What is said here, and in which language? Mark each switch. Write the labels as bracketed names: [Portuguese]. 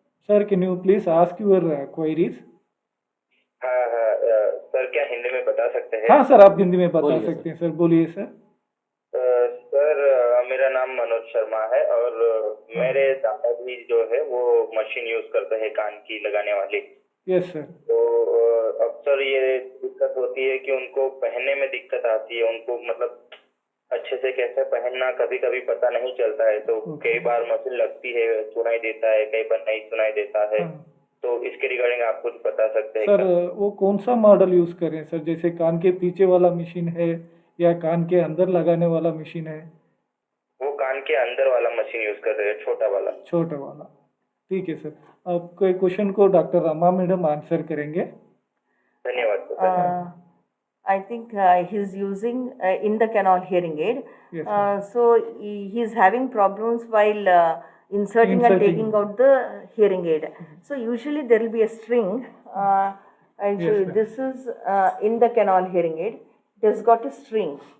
[English] Sir, can you please ask your queries? [Hindi] हाँ हाँ sir क्या हिंदी में बता सकते हैं? हाँ सर, आप हिंदी में बता बोलिए सर। सकते हैं सर, बोलिए सर। सर मेरा नाम मनोज शर्मा है और मेरे दादाजी जो है वो मशीन यूज करते हैं कान की लगाने वाली। Yes sir. तो अक्सर ये दिक्कत होती है कि उनको पहनने में दिक्कत आती है, उनको मतलब अच्छे से कैसे पहनना कभी कभी पता नहीं चलता है। तो कई बार मशीन लगती है सुनाई देता है, कई बार नहीं सुनाई देता है। तो इसके रिगार्डिंग आप कुछ बता सकते हैं सर क्या? वो कौन सा मॉडल यूज करें सर, जैसे कान के पीछे वाला मशीन है या कान के अंदर लगाने वाला मशीन है? वो कान के अंदर वाला मशीन यूज कर रहे हैं, छोटा वाला। छोटा वाला, ठीक है सर। आपके क्वेश्चन को डॉक्टर रमा मैडम आंसर करेंगे। धन्यवाद sir. [English] I think he's using in the canal hearing aid. Yes, ma'am. So he's having problems while inserting and Inserting. taking out the hearing aid. So usually there will be a string. And so Yes, ma'am. this is in the canal hearing aid. It has got a string.